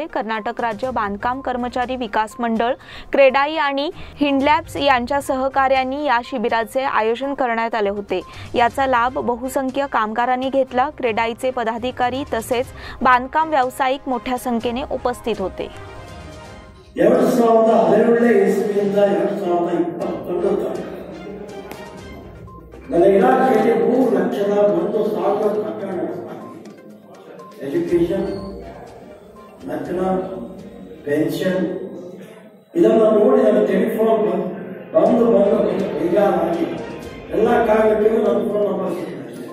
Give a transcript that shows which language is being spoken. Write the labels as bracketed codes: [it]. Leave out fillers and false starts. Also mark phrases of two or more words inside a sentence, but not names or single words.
[mr] कर्नाटक राज्य बांधकाम कर्मचारी विकास मंडळ, क्रेडाई आणि हिंडलॅब्स यांच्या सहकार्याने या शिबिराचे आयोजन करण्यात आले होते। याचा लाभ बहुसंख्य कामगारांनी घेतला। क्रेडाईचे पदाधिकारी तसेच बांधकाम व्यावसायिक मोठ्या संख्येने उपस्थित होते। [kn] 2017 ಇಸ್ವಿಯಿಂದ 2021 ನನ್ನ ಇಲಾಖೆಯಲ್ಲಿ 3,01,000 ಪ್ರಕರಣ ಎಜುಕೇಶನ್, ಮೆಥನ, ಪೆನ್ಷನ್ ಇದನ್ನು ನೋಡಿ ನನ್ನ ಟೆಲಿಫೋನ್ ಬಂದು ಬೇಜಾರಾಗಿ ಎಲ್ಲ ಕಾರಣಕ್ಕೂ ನನ್ನ [en] phone number [kn] ಸಿಕ್ಕಿದೆ।